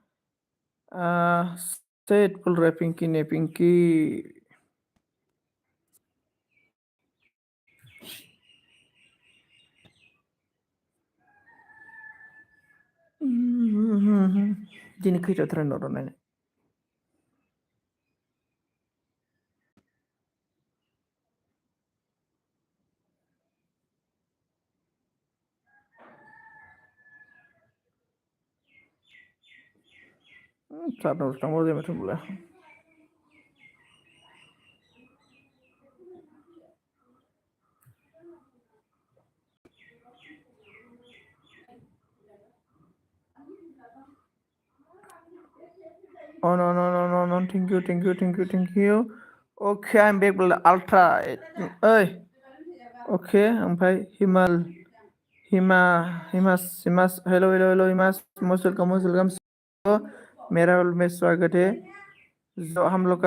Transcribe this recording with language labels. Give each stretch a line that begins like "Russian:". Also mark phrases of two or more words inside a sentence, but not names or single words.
Hindi: सेट बोल रहा है पिंकी ने पिंकी
Bodo: दिन खैथा ट्रेन नायनो सारनाव थांबाबो जायो माथो होनबालाय
English: Oh no, thank you. Okay, I'm back with Ultra. Oi,
Hindi: okay, ओमफ्राय हिमास हेलो हिमास
English: most welcome
Hindi: मेरा में स्वागत है जो हम लोग